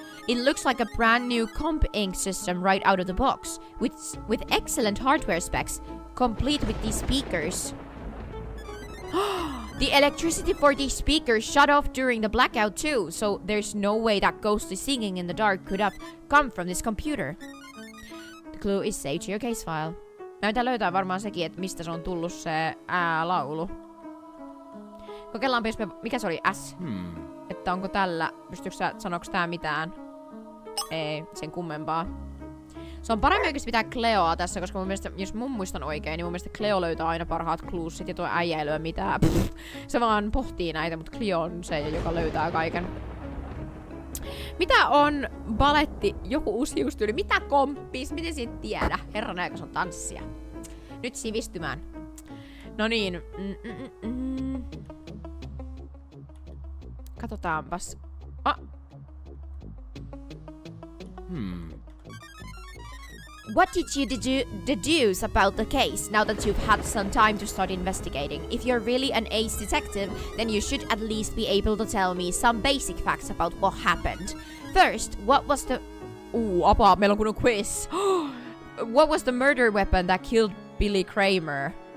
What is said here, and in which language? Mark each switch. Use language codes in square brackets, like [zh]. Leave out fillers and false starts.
[en] It looks like a brand new comp ink system right out of the box, with excellent hardware specs, complete with these speakers. The electricity for these speakers shut off during the blackout too, so there's no way that ghostly singing in the dark could have come from this computer. The clue is saved to your case file. [fi] Näitä löytää varmaan sekin, että mistä se on tullut se laulu. Kokeillaanpa, jos mikä se oli? S. Että onko tällä... Pystyykö sä... Sanoks tää mitään? Ei, sen kummempaa. Se on paremmin oikeesti pitää Cleoa tässä, koska mun mielestä, jos mun muistan oikein, niin mun mielestä Cleo löytää aina parhaat cluesit ja tuo äijä ei löy mitään. Se vaan pohtii näitä, mutta Cleo on se, joka löytää kaiken. Mitä on baletti? Joku uusi hiustyyli. Mitä komppis? Miten siitä tiedä? Herran aika, se on tanssia. Nyt sivistymään. No niin. Katsotaanpas. [en] What did you deduce about the case now that you've had some time to start investigating? If you're really an ace detective, then you should at least be able to tell me some basic facts about what happened. First, what was the... [fi] apua, meillä on kunnon quiz. [en] What was the murder weapon that killed Billy Kramer?